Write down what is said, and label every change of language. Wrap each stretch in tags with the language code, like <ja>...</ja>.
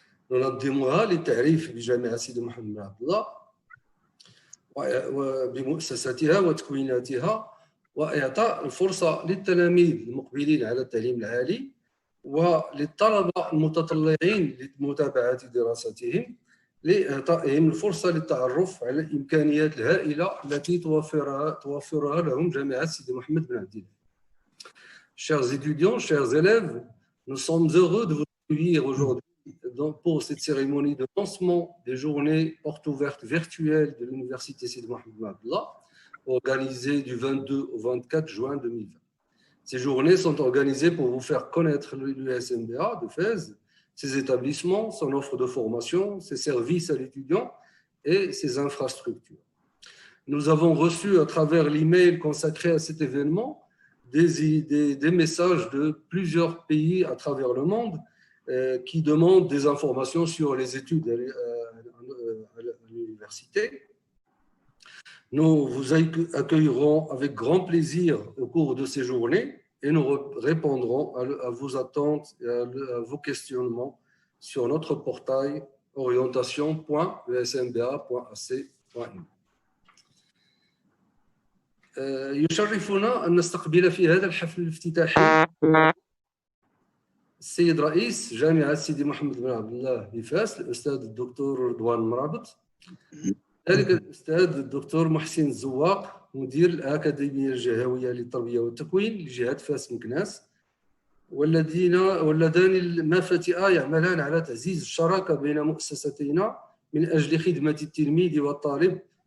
<ar>ننظمها للتعريف بجامعة سيدي محمد بن عبد الله وبمؤسساتها وتكويناتها، وإعطاء الفرصة للتلاميذ المقبلين على التعليم العالي وللطلبة المتطلعين لمتابعة دراستهم، لإعطائهم الفرصة للتعرف على الإمكانيات الهائلة التي توفرها لهم جامعة سيدي محمد بن عبد الله.</ar> <fr>Chers étudiants, chers élèves, nous sommes heureux de vous accueillir aujourd'hui pour cette cérémonie de lancement des journées portes ouvertes virtuelles de l'Université Sidi Mohamed Ben Abdallah, organisées du 22 au 24 juin 2020. Ces journées sont organisées pour vous faire connaître l'USMBA de Fès, ses établissements, son offre de formation, ses services à l'étudiant et ses infrastructures. Nous avons reçu à travers l'email consacré à cet événement des messages de plusieurs pays à travers le monde qui demandent des informations sur les études à l'université. Nous vous accueillerons avec grand plaisir au cours de ces journées et nous répondrons à vos attentes et à vos questionnements sur notre portail orientation.usmba.ac.in.</fr> <ar>يشرفنا أن نستقبل في هذا الحفل الافتتاحي السيد رئيس جامعة سيدي محمد بن عبد الله بفاس، الأستاذ الدكتور رضوان مرابط، ذلك الأستاذ الدكتور محسن الزواق، مدير الأكاديمية الجهوية للتربية والتكوين لجهة فاس مكناس، واللذان مفاتئا يعملان على تعزيز الشراكة بين مؤسستينا من أجل خدمة التلميذ والطالب.</ar>